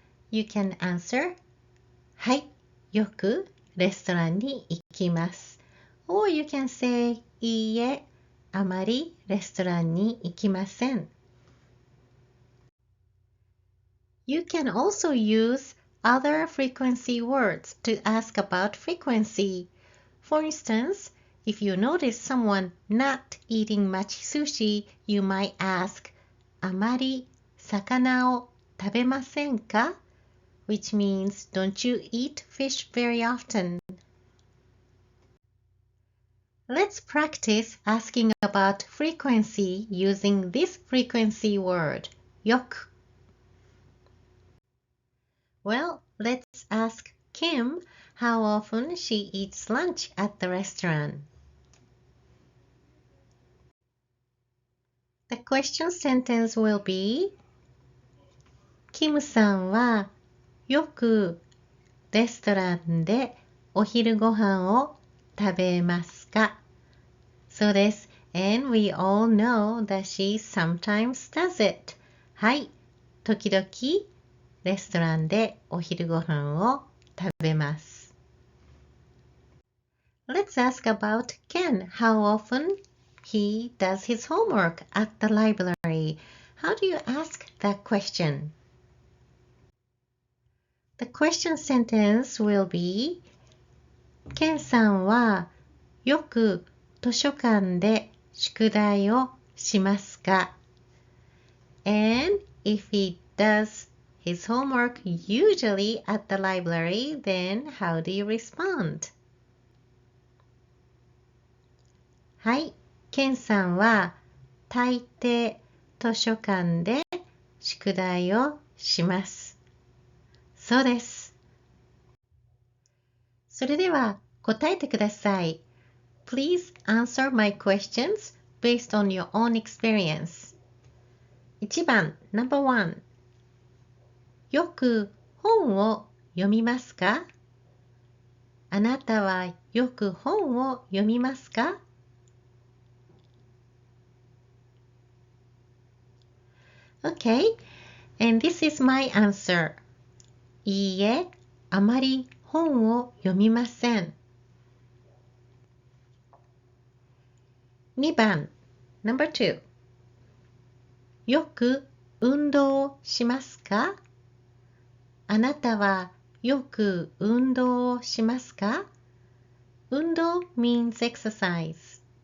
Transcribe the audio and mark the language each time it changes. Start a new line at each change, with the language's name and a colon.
English: You can answer
Japanese: はい、よくレストランに行きます.
English: Or you can say
Japanese: いいえ、あまりレストランに行きません.
English: You can also use other frequency words to ask about frequency. For instance, if you notice someone not eating much sushi, you might ask,
Japanese: あまり魚を食べませんか?
English: Which means, don't you eat fish very often? Let's practice asking about frequency using this frequency word, よく. Well, let's ask Kim how often she eats lunch at the restaurant. The question sentence will be
Japanese: キムさんはよくレストランでお昼ご飯を食べますか？そうです。
English: And we all know that she sometimes does it.
Japanese: はい。時々レストランでお昼ご飯を食べます。
English: Let's ask about Ken. How often he does his homework at the library? How do you ask that question? The question sentence will be
Japanese: ケンさんはよく図書館で宿題をしますか？
English: And if he does his homework usually at the library, then how do you respond?
Japanese: はい、ケンさんは大抵図書館で宿題をします。そうです。それでは答えてください。
English: Please answer my questions based on your own experience.
Japanese: 1番
English: No.1
Japanese: よく本を読みますか？あなたはよく本を読みますか？
English: Okay, and this is my answer.
Japanese: いいえ、あまり本を読みません。 2番
English: No.2
Japanese: よく運動しますか？あなたはよく運動しますか？
English: 運動 means exercise.